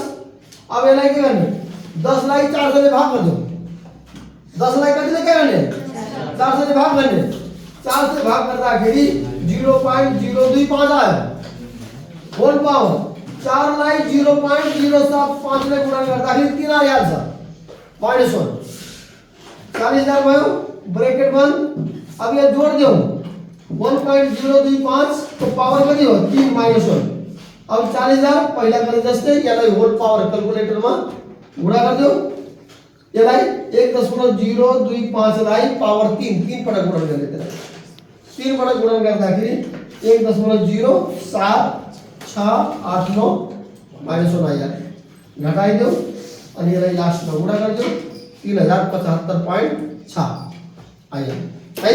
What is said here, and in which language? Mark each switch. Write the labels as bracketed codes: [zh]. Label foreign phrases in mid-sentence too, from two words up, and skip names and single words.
[ne] अब यसलाई के गर्ने 10 लाई 400 ले भाग गरिदियो, 10 लाई कतिले के गर्ने 400 ले भाग गर्ने, 4 से भाग गर्दाखेरि 0.025 आयो [en] whole power. [ne] 4 लाई 0.075 ले गुणा गर्दाखेरि 3 आइहाल्छ -1। 40,000 भयो, ब्रैकेट बंद। [hi] अब ये जोड़ दो 1.025 तो [ne] पावर कति हो [hi] 3 - 1। [ne] अब 40,000 पहिला गरे जस्तै यसलाई [en] whole power [ne] क्याल्कुलेटर [hi] में गुणा कर दो, [ne] यसलाई 1.025 लाई पावर 3 पटक गुणन गर्ने, त्यसलाई 3 पटक गुणन गर्दाखेरि 1.0769 -1 आइहाल्यो, घटाइदेऊ अनि यसलाई लास्टमा गुणा गरिदेऊ 3075.6 आइयो है।